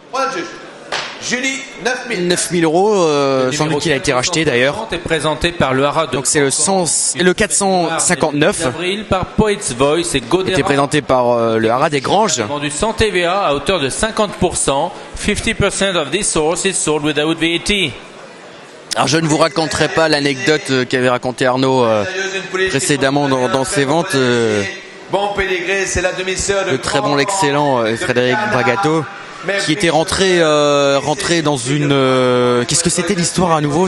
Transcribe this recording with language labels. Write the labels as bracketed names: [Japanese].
[French] Voilà le juge. Julie, 9 000. 9 000 euros, sans doute qu'il a été racheté d'ailleurs. Est présenté par le Haras de Donc c'est le 459. Avril par Poets Voice et Godera. Il était présenté par le Haras des Granges. Vendu sans TVA à hauteur de 50%. [English] 50% of this horse is sold without VAT. [French] Alors je ne vous raconterai pas l'anecdote qu'avait raconté Arnaud précédemment dans ses ventes. Bon pédigré, c'est la demi-sœur de le très bon, l'excellent Frédéric Bragato, qui était rentré dans une qu'est-ce que c'était l'histoire à nouveau?